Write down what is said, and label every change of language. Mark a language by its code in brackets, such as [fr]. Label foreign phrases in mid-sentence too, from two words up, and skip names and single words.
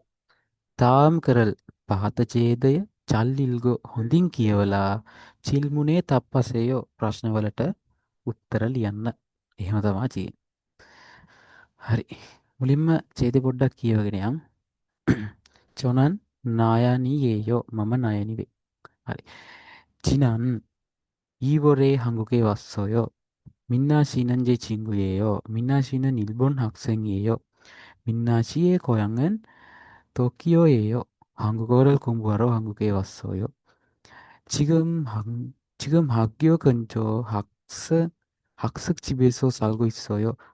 [si] තාම් කරල් පහත ඡේදය චල්ලිල්ගෝ හොඳින් කියවලා [ko] 질문에 답하세요 [si] ප්‍රශ්නවලට උත්තර ලියන්න. එහෙම තමයි තියෙන්නේ. හරි. මුලින්ම ඡේදෙ පොඩ්ඩක් කියවගෙන යම්. [ko] 저는 나야니예요 [si] මම නයනි වේ. හරි. [ko] 지난 2월에 한국에 왔어요. 민나 씨는 제 친구예요. 민나 씨는 일본 학생이에요. 민나 씨의 고향은 도쿄예요. 한국어를 공부하러 한국에 왔어요. 지금 학, 지금 학교 근처 학습집에서 살고 있어요.